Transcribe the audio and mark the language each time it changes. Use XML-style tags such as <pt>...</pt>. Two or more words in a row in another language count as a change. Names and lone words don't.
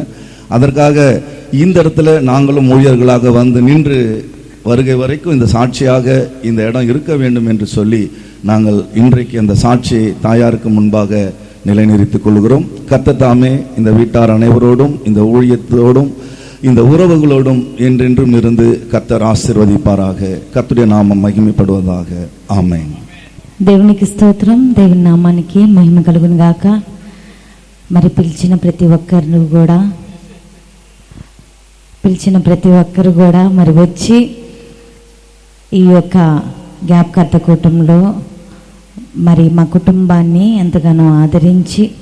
<ta>அதற்காக இந்த இடத்துல நாங்களும் ஊழியர்களாக வந்து நின்று வருகை வரைக்கும் இந்த சாட்சியாக இந்த இடம் இருக்க வேண்டும் என்று சொல்லி நாங்கள் இன்றைக்கு அந்த சாட்சியை தாயாருக்கு முன்பாக நிலைநிறுத்திக் கொள்கிறோம். கர்த்தர் தாமே இந்த வீட்டார் அனைவரோடும் இந்த ஊழியத்தோடும் இந்த உறவுகளோடும் என்றென்றும் இருந்து கர்த்தர் ஆசீர்வதிப்பாராக. கர்த்தருடைய நாமம் மகிமைப்படுவதாக. ஆமென்.</ta> <te>దేవునికి స్తోత్రం. దేవుని నామానికి మహిమ కలుగును గాక. మరి పిలిచిన ప్రతి ఒక్కరు కూడా మరి వచ్చి ఈ యొక్క జ్ఞాపకార్థ కూటంలో మరి మా కుటుంబాన్ని ఎంతగానో ఆదరించి</te>